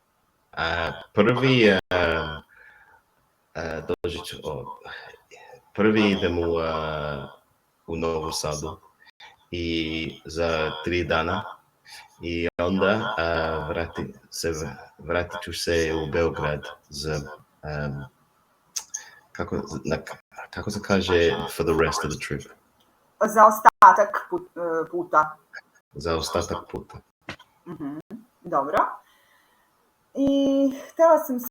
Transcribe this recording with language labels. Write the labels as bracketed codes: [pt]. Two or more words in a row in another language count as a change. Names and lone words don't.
[hr] Prvi idem u Novu Sadu i za 3 dana i onda vratit ću se u Beograd za kako se kaže [en] for the rest of the trip? [hr] Za ostatak puta. Za ostatak puta. Dobro. I htjela sam